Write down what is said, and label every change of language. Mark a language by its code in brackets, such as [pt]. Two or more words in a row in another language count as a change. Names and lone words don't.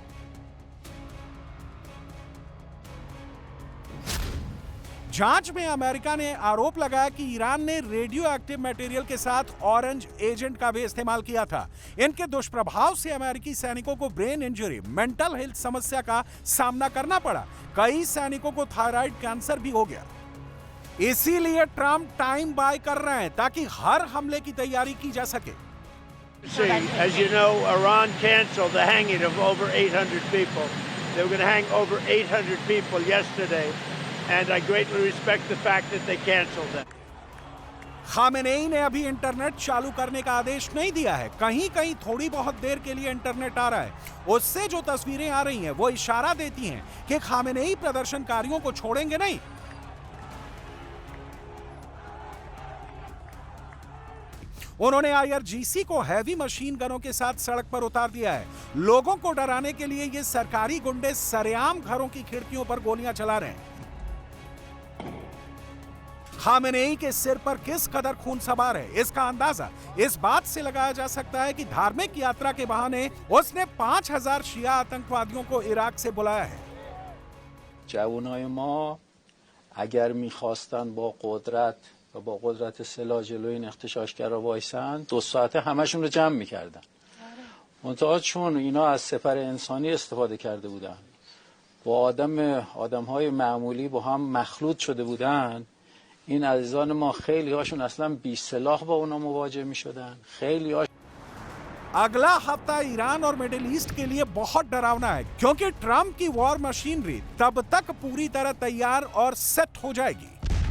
[hi] जांच में अमेरिका ने आरोप लगाया कि ईरान ने रेडियो एक्टिव मटेरियल के साथ ऑरेंज एजेंट का भी इस्तेमाल किया था। इनके दुष्प्रभाव से अमेरिकी सैनिकों को ब्रेन इंजरी, मेंटल हेल्थ समस्या का सामना करना पड़ा। कई सैनिकों को थायराइड कैंसर भी हो गया। इसीलिए ट्रंप टाइम बाय कर रहे हैं ताकि हर हमले की तैयारी की जा सके। [en] As you know, Iran canceled the hanging of over 800 people. They were going to hang over 800 people yesterday. And I greatly respect the fact that they canceled them. [hi] खामेनेई ने अभी इंटरनेट चालू करने का आदेश नहीं दिया है। कहीं-कहीं थोड़ी बहुत देर के लिए इंटरनेट आ रहा है। उससे जो तस्वीरें आ रही हैं वो इशारा देती हैं कि खामेनेई प्रदर्शनकारियों को छोड़ेंगे नहीं। उन्होंने IRGC को हैवी मशीन गनों के साथ सड़क पर उतार दिया है। लोगों को डराने के लिए ये सरकारी गुंडे सरेआम घरों की खिड़कियों पर गोलियां चला रहे हैं। खामेनेई के सिर पर किस कदर खून सवार है, इसका अंदाजा इस बात से लगाया जा सकता है कि धार्मिक यात्रा के बहाने उसने 5000 शिया आतंकवादियों को इराक से बुलाया है। [fa] جوانای ما اگر میخواستن با قدرت و با قدرت سلاح جلوی این اغتشاشگرا وایسن 2 ساعته همشون رو جمع میکردن. منتها چون اینا از سپر انسانی استفاده کرده بودن با آدمهای معمولی با هم مخلوط شده بودن، این عزیزان ما خیلی هاشون اصلا بی سلاح با اونا مواجه می شدن. خیلی هاش... [hi] अगला हफ्ता ईरान और मिडिल ईस्ट के लिए बहुत डरावना है क्योंकि ट्रंप की वॉर मशीनरी तब तक पूरी तरह तैयार और सेट हो जाएगी।